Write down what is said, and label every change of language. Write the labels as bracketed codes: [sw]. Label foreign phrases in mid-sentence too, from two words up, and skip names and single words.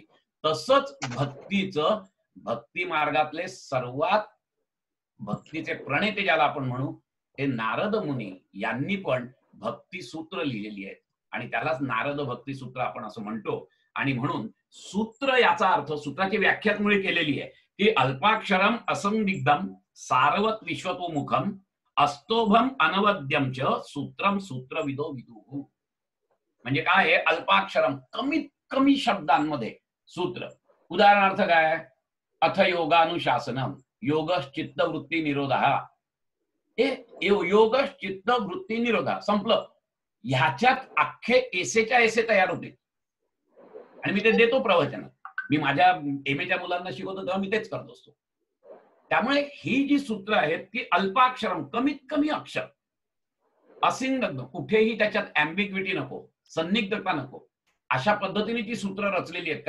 [mr] तसंच भक्तीचं, भक्ती मार्गातले सर्वात भक्तीचे प्रणेते ज्याला आपण म्हणू ते नारद मुनी यांनी पण भक्ती सूत्र लिहिलेली आहेत आणि त्यालाच नारद भक्ती सूत्र आपण असं म्हणतो. आणि म्हणून सूत्र याचा अर्थ सूत्राची व्याख्याच मुळे केलेली आहे की [sa] अल्पाक्षरम असंदिग्धम सारवत विश्वतोमुखम अस्तोभम अनवद्यम च सूत्रम सूत्रविदो विदुः. [mr] म्हणजे काय आहे? अल्पाक्षरम, कमीत कमी शब्दांमध्ये सूत्र. उदाहरणार्थ काय? [sa] अथ योगानुशासनम योगश्चित्त वृत्ती निरोधा. योगश्चित्त वृत्ती निरोधा संपलं. [mr] ह्याच्यात अख्खे एसेच्या एसे तयार होते आणि मी ते देतो प्रवचन. मी माझ्या एमएच्या मुलांना शिकवतो तेव्हा मी तेच करत असतो. त्यामुळे ही जी सूत्र आहेत ती अल्पाक्षरम, कमीत कमी अक्षर, असिंगत, कुठेही त्याच्यात अँबिग्विटी नको, संदिग्धता नको, अशा पद्धतीने ती सूत्र रचलेली आहेत.